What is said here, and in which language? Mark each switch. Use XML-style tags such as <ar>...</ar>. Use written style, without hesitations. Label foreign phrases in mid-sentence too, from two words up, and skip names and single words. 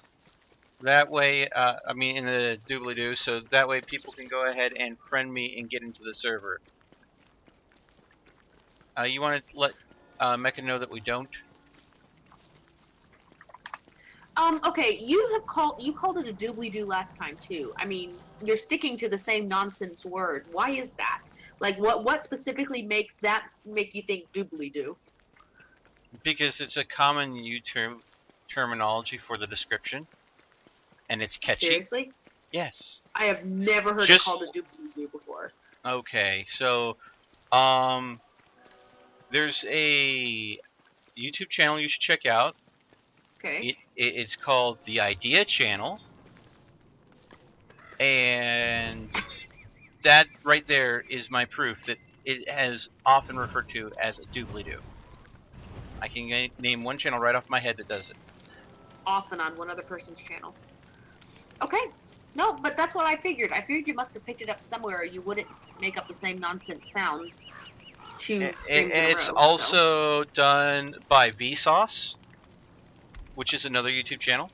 <en>That way, in the doobly-doo, so that way people can go ahead and friend me and get into the server. You want to let Mecha know that we don't? Okay, you called it a doobly-doo last time too. I mean, you're sticking to the same nonsense word. Why is that? Like, what specifically makes that make you think doobly-doo? Because it's a common YouTube terminology for the description, and it's catchy. Seriously? Yes. I have never heard it called a doobly-doo before. Okay, so there's a YouTube channel you should check out. Okay. It's called The Idea Channel, and that right there is my proof that it has often referred to as a doobly-doo. I can name one channel right off my head that does it. Often on one other person's channel. Okay. No, but that's what I figured. I figured you must have picked it up somewhere, or you wouldn't make up the same nonsense sound. It's also done by Vsauce, which is another YouTube channel.</en>